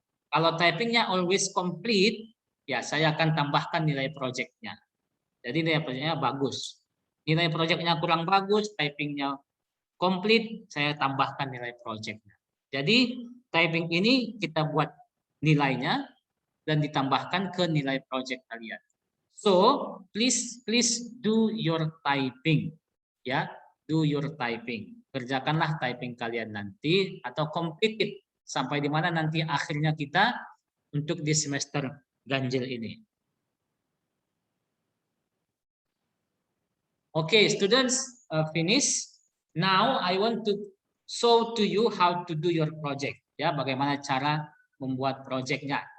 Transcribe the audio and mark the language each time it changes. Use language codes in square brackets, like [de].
[id] Kalau typingnya [en] always complete, [id] ya saya akan tambahkan nilai projectnya. Jadi nilai projectnya bagus. Nilai projectnya kurang bagus, typingnya complete, saya tambahkan nilai projectnya. Jadi typing ini kita buat nilainya dan ditambahkan ke nilai project kalian. [en] So please do your typing, ya, do your typing. [id] Kerjakanlah typing kalian nanti atau [en] complete it [id] sampai di mana nanti akhirnya kita untuk di semester ganjil ini. [en] Okay, students, finish. Now I want to show to you how to do your project. [id] Ya, bagaimana cara membuat projectnya.